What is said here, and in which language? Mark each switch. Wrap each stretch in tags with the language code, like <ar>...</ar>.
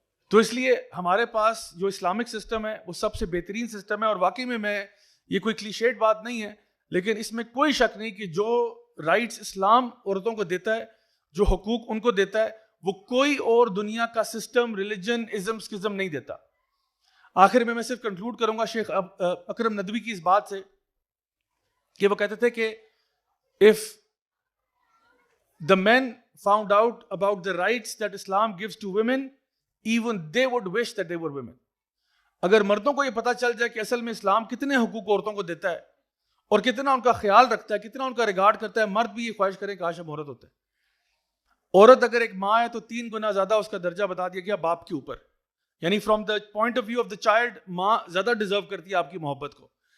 <ur>تو اس لیے ہمارے پاس جو اسلامک سسٹم ہے وہ سب سے بہترین سسٹم ہے. اور واقعی میں یہ کوئی کلیشیڈ بات نہیں ہے, لیکن اس میں کوئی شک نہیں کہ جو رائٹس اسلام عورتوں کو دیتا ہے, جو حقوق ان کو دیتا ہے, وہ کوئی اور دنیا کا سسٹم, ریلیجن, ازم, سکزم نہیں دیتا. آخر میں صرف کنکلوڈ کروں گا شیخ اکرم ندوی کی اس بات سے کہ وہ کہتے تھے کہ</ur> <en>if the men found out about the rights that Islam gives to women, even they would wish that they were women.</en> <ur>اگر مردوں کو یہ پتا چل جائے کہ اصل میں اسلام کتنے حقوق عورتوں کو دیتا ہے اور کتنا ان کا خیال رکھتا ہے, کتنا ان کا ریگارڈ کرتا ہے, مرد بھی یہ خواہش کرے کہ کاش ہم عورت ہوتے ہیں. عورت اگر ایک ماں ہے تو 3 گنا زیادہ اس کا درجہ بتا دیا گیا باپ کے اوپر. یعنی</ur> <en>from the point of view of the child</en> <ur>ماں زیادہ ڈیزرو کرتی ہے آپ کی محبت کو.</ur>